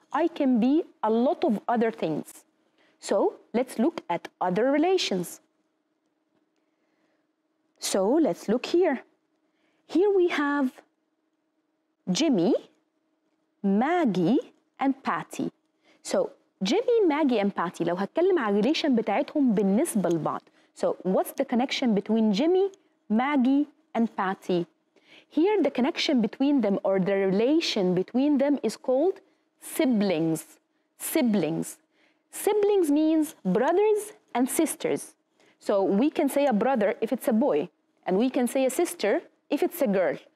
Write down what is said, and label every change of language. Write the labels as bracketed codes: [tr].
[en] I can be a lot of other things. So let's look at other relations. So let's look here. Here we have Jimmy, Maggie, and Patty. So Jimmy, Maggie, and Patty. [ar] لو هتكلم على relation بتاعتهم بالنسبة لبعض. [en] So what's the connection between Jimmy, Maggie, and Patty? Here the connection between them, or the relation between them, is called siblings. Siblings. Siblings means brothers and sisters. So we can say a brother if it's a boy, and we can say a sister if it's a girl.